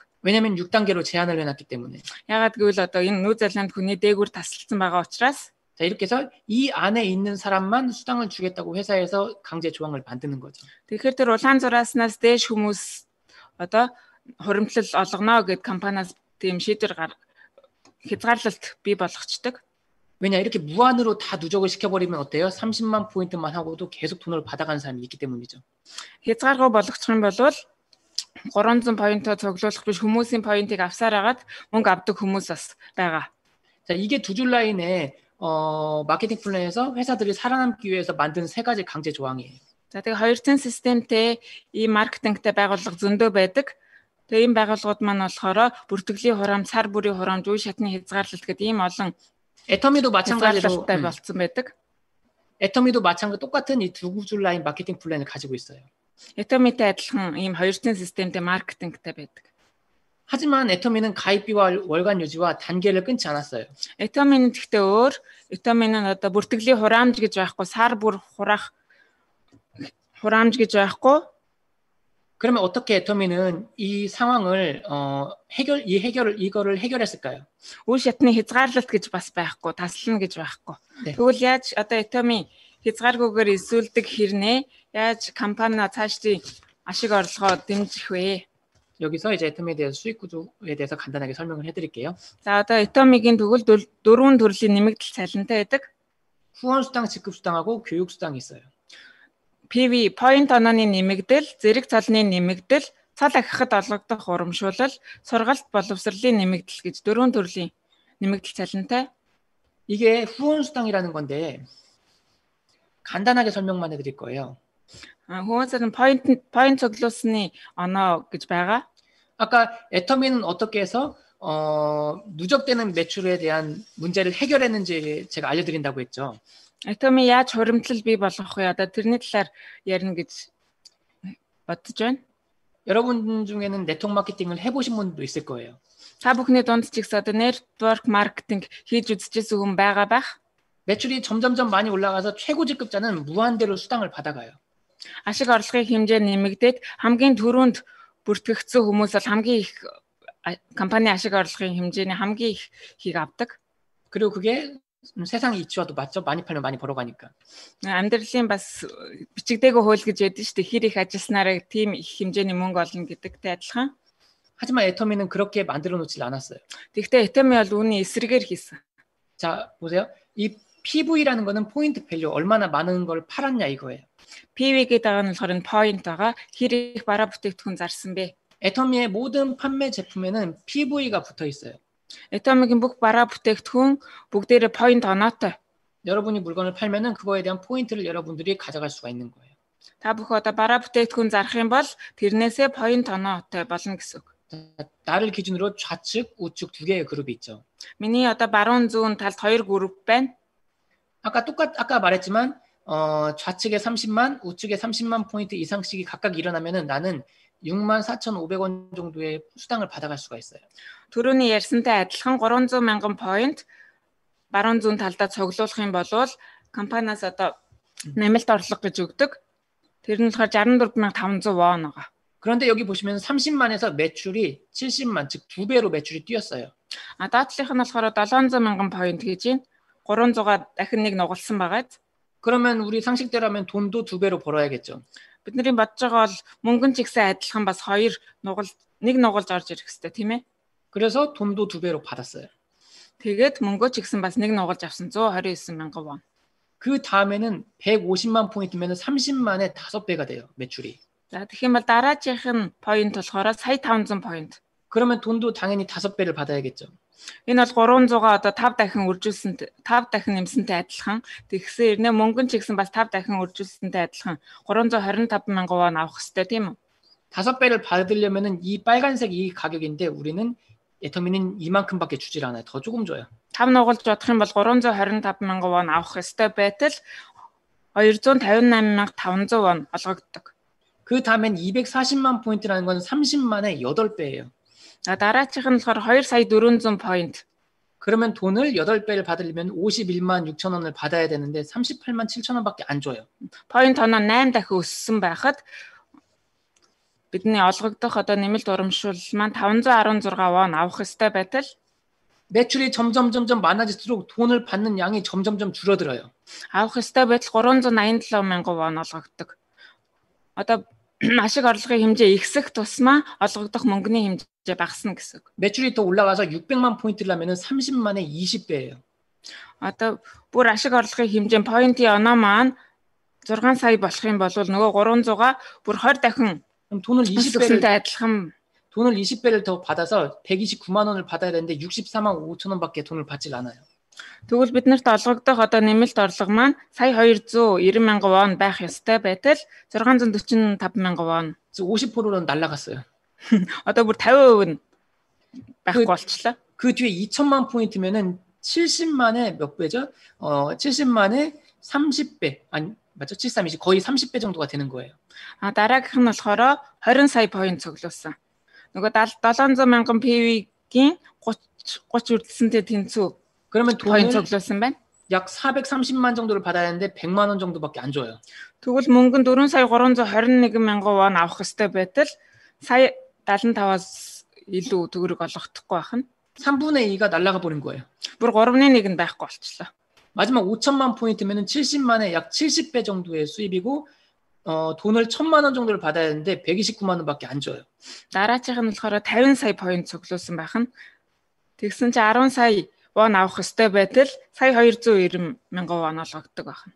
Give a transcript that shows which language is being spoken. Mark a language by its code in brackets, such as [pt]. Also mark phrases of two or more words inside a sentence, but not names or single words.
[ko] 왜냐면 6단계로 제한을 해놨기 때문에. [mn] Ягаад гэвэл одоо энэ Нүүзилэнд хүний дээгүүр тасалсан байгаа учраас [ko] 자, 이렇게 해서 이 안에 있는 사람만 수당을 주겠다고 회사에서 강제 조항을 만드는 거죠. [mn] Тэгэхээр тэр улаан зурааснаас дээш хүмүүс одоо хуримтлал олгоно гэд компаниас тийм шийдвэр хязгаарлалт бий болгочдөг. [ko] 왜냐 이렇게 무한으로 다 누적을 시켜버리면 어때요? 30만 포인트만 하고도 계속 돈을 받아가는 사람이 있기 때문이죠. [mn] Хязгааргүй болгочих юм бол 300 포인트оо цуглуулах биш хүмүүсийн 포인트ыг авсаар агаад мөнгө авдаг хүмүүс бас байгаа. [ko] 자, 이게 두 줄 라인의 마케팅 플랜에서 회사들이 살아남기 위해서 만든 세 가지 강제 조항이에요. [mn] За тэгээ хоёр цэн системтэй ийм маркетингтэй байгууллага зөндөө байдаг. Тэгээ ийм байгууллагууд маань болохоор бүртгэлийн хураамж, сар бүрийн хураамж, үе шатны хязгаарлалт гэдэг ийм олон [ko] 애터미도 마찬가지로 [mn] болсон байдаг. [ko] 애터미도 마찬가지로 똑같은 이 두 줄 라인 마케팅 플랜을 가지고 있어요. [mn] 애터미тэй адилхан ийм хоёр цэн системтэй маркетингтэй байдаг. [ko] 하지만 애터미는 가입비와 월간 유지와 단계를 끊지 않았어요. [mn] 애터미는 гэхдээ өөр. 애터미는 одоо бүртгэлийн хураамж гэж байхгүй, сар бүр хураах хураамж гэж байхгүй. [ko] 그러면 어떻게 애터미는 이 상황을 이거를 해결했을까요? [mn] Үе шатны хязгаарлалт гэж бас байхгүй, таслана гэж байхгүй. [ko] 네. [mn] Тэгвэл яаж одоо 애터미 хязгааргүйгээр эсүүлдэг хэрнээ яаж компаниа цаашдын ашиг орлогоо дэмжих вэ? [ko] 여기서 이제 애터미에 대해서 수익 구조에 대해서 간단하게 설명을 해드릴게요. [mn] За одоо 애터미гийн тэгвэл дөрвөн төрлийн нэмэгдэл цалинтай байдаг. [ko] 후원 수당, 직급 수당하고 교육 수당이 있어요. [mn] PV point онооны нэмэгдэл, зэрэг цалны нэмэгдэл, цал ахихад олгогдох урамшуулал, сургалт боловсролын нэмэгдэл гэж дөрвөн төрлийн нэмэгдэл цалинтай. [ko] 이게 후원 수당이라는 건데 간단하게 설명만 해드릴 거예요. [mn] Хүмүүс은 point цуглуулсны оноо гэж байгаа. [ko] 아까 애터미는 어떻게 해서 누적되는 매출에 대한 문제를 해결했는지 제가 알려드린다고 했죠. [mn] Atomy яаж хуримтлал бий болгох вэ? Одоо тэрний талаар ярина гэж бодож байна. [ko] 여러분 중에는 네트워크 마케팅을 해보신 분도 있을 거예요. [mn] Та бүхний дунд ч гэсэн одоо [en] network marketing [mn] хийж үзчихсэн хүн байгаа байх. [ko] 매출이 점점점 많이 올라가서 최고 직급자는 무한대로 수당을 받아가요. [mn] Ашиг орлогын хэмжээ нэмэгдээд хамгийн түрүүнд бүртгэгдсэн хүмүүс бол хамгийн их компани ашиг орлогын хэмжээний хамгийн ихийг авдаг. [ko] 그리고 그게 세상 이치와도 맞죠? 많이 팔면 많이 벌어가니까. [mn] Амьдралын бас бичигдээгөө хууль гэж яддаг шүү дээ. Хэр их ажилласнараа тийм их хэмжээний мөнгө олно гэдэгтэй адилхан. [ko] 하지만 애터미는 그렇게 만들어 놓질 않았어요. [mn] Тэгвэл Atomy бол үүний эсрэгээр хийсэн. [ko] 자, 보세요. 이 PV라는 거는 [en] point value, [ko] 얼마나 많은 걸 팔았냐 이거예요. [mn] PV гэдэг нь болохоор point байгаа. Хэр их бараа бүтээгдэхүүн зарсан бэ? [ko] 애터미의 모든 판매 제품에는 PV가 붙어 있어요. [mn] Atomy-гийн бүх бараа бүтээгдэхүүн бүгдээрээ point оноотой. [ko] 여러분이 물건을 팔면은 그거에 대한 포인트를 여러분들이 가져갈 수가 있는 거예요. [mn] Та бүх одоо бараа бүтээгдэхүүн зарах юм бол тэрнээсээ point оноотой болно гэсэн үг. [ko] 나를 기준으로 좌측, 우측 두 개의 그룹이 있죠. [mn] Миний одоо баруун зүүн талд хоёр 그룹 байна. [ko] 아까 말했지만 좌측에 30만, 우측에 30만 포인트 이상씩이 각각 일어나면은 나는 64,500원 정도의 수당을 받아갈 수가 있어요. [mn] Төрөний ярьсантай адилхан 300 мянган point баруун зүүн талдаа цуглуулах юм бол компаниас одоо нэмэлт орлого гэж өгдөг. Тэр нь болохоор 64500 won байгаа. [ko] 그런데 여기 보시면 30만에서 매출이 70만, 즉 2배로 매출이 뛰었어요. [mn] Доотлийнх нь болохоор 700 мянган point гэж байна. 300-аар дахин нэг нугалсан байгаад. [ko] 그러면 우리 상식대로 하면 돈도 2배로 벌어야겠죠. [mn] Бидний бодож байгаа бол мөнгөн ч ихсэн адилхан бас нэг нугалж орж ирэх хэрэгтэй тийм ээ. [ko] 그래서 돈도 2배로 받았어요. [mn] Тэгээд мөнгөө ч ихсэн бас нэг нугалж авсан 129 мянган won. [ko] 그 다음에는 150만 포인트면 30만에 5배가 돼요, 매출이. [mn] За тэгэх юм бол дараачих нь point болохоор сая 500 point. [ko] 그러면 돈도 당연히 5배를 받아야겠죠. [mn] Энэ бол 300-аа одоо 5 дахин үржүүлсэнтэй 5 дахин нэмсэнтэй адилхан. Тэгсэн ирнэ мөнгөн ч ихсэн бас 5 дахин үржүүлсэнтэй адилхан 325 мянган won авах хэрэгтэй тийм үү? [ko] 5배를 받으려면은 이 빨간색 이 가격인데 우리는 애터미는 이만큼밖에 주질 않아요. 더 조금 줘요. [mn] 5 нугалж бодох юм бол 325 мянган won авах ёстой байтал 258,500 won олгогддог. [ko] 그 다음엔 240만 포인트라는 건 30만의 8배예요. [mn] дараачих нь болохоор 2 сая 400 point. [ko] 그러면 돈을 8배를 받으려면 51만 6천 원을 받아야 되는데 38만 7천 원밖에 안 줘요. [mn] Point оноо 8 дахин өссөн байхад бидний олгогдох одоо нэмэлт урамшуул маань 516 won авах ёстой байтал [ko] 매출이 점점 많아질수록 돈을 받는 양이 점점 줄어들어요. [mn] авах ёстой байтал 387 мянган won олгогддог. Одоо ашиг орлогын хэмжээ ихсэх тусмаа олгогдох мөнгөний хэмжээ багасна гэсэн үг. [ko] 매출이 더 올라가서 600만 포인트를 하면은 30만에 20배예요. [mn] Одоо бүр ашиг орлогын хэмжээ point-ийн оноо маань 6 сая болох юм бол нөгөө 300-аа бүр 20 дахин [ko] 그럼 돈을 20배를 더 받아서 129만 원을 받아야 되는데 64만 5천 원밖에 돈을 받질 않아요. [mn] Тэгвэл биднэрт олгогдох одоо нэмэлт орлого маань сая 290 мянган won байх ёстой байтал 645 мянган won. [ko] 50%는 날라갔어요. [mn] Одоо бүр 50% нь байхгүй болчихлоо. [ko] 그 뒤에 2천만 포인트면은 70만에 몇 배죠? 70만에 30배. 아니, 맞죠? 73이지. 거의 30배 정도가 되는 거예요. [mn] Дараагийнх нь болохоор 20 сая point цуглуулсан. Нөгөө 700 мянган PV-гийн 30 үрдэлсэнтэй тэнцүү [ko] 그러면 [mn] point [ko] 돈을 [mn] цуглуулсан байна. [ko] 약 430만 정도를 받아야 하는데 100만 원 정도밖에 안 줘요. [mn] Тэгвэл мөнгө нь 4 сая 321 мянган won авах ёстой байтал сая 75-аас илүү төгрөг олгохдохгүй байх нь [ko] 3분의 2가 날아가 버린 거예요. [mn] бүр 3/1 нь байхгүй болчихлоо. [ko] 마지막 5천만 포인트면은 70만에 약 70배 정도의 수입이고 돈을 1,000만 원 정도를 받아야 하는데 129만 원밖에 안 줘요. [mn] Дараачих нь болохоор 50 сая point цуглуулсан байх нь тэгсэн чи 10 сая won авах ёстой байтал сая 290 мянган won олгогддог байх нь.